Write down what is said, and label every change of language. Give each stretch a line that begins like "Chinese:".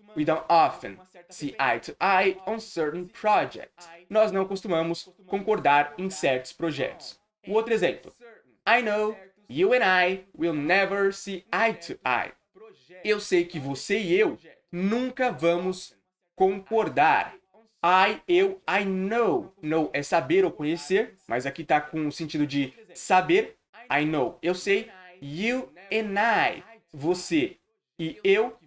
English: We don't often see eye to eye on certain projects.
Portuguese: Nós não costumamos concordar em certos projetos. O outro exemplo.
English: I know you and I will never see eye to eye.
Portuguese: Eu sei que você e eu nunca vamos concordar.
English: I know.
Portuguese: Know é saber ou conhecer, mas aqui tá com o sentido de saber. I know, eu sei.
English: You and I,
Portuguese: você e eu.